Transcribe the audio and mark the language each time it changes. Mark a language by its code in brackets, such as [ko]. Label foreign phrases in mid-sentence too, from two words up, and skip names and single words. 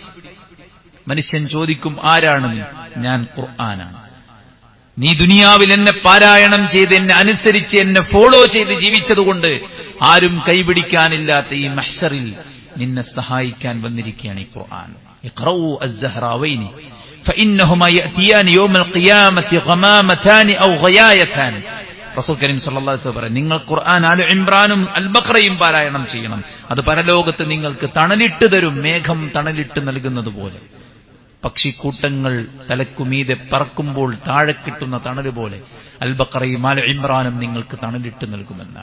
[ml] മനുഷ്യൻ ചോദിക്കും, ആരാണ് നീ? ഞാൻ ഖുർആനാണ്. നീ ദുനിയാവിൽ എന്നെ പാരായണം ചെയ്ത് എന്നെ അനുസരിച്ച് എന്നെ ഫോളോ ചെയ്ത് ജീവിച്ചതുകൊണ്ട് ആരും കൈപിടിക്കാനില്ലാത്ത ഈ മഹ്ശറിൽ നിന്നെ സഹായിക്കാൻ വന്നിരിക്കുകയാണ് ഈ ഖുർആൻ. [ar] اقرءوا الزهراوين فإنهما يأتيان يوم القيامة غمامتان أو غيايتان. رسول كريم صلى الله عليه وسلم [ml] പറഞ്ഞു, നിങ്ങൾ ഖുർആൻ ആൽ ഇംറാനും അൽ ബഖറയും പാരായണം ചെയ്യണം. അത് പരലോകത്ത് നിങ്ങൾക്ക് തണലിട്ട് തരും, മേഘം തണലിട്ട് നൽകുന്നത് പോലെ. പക്ഷിക്കൂട്ടങ്ങൾ തലക്കുമീതെ പറക്കുമ്പോൾ താഴെ കിട്ടുന്ന തണല് പോലെ അൽ ബഖറയും ആൽ ഇംറാനും നിങ്ങൾക്ക് തണലിട്ട് നൽകുമെന്നാണ്.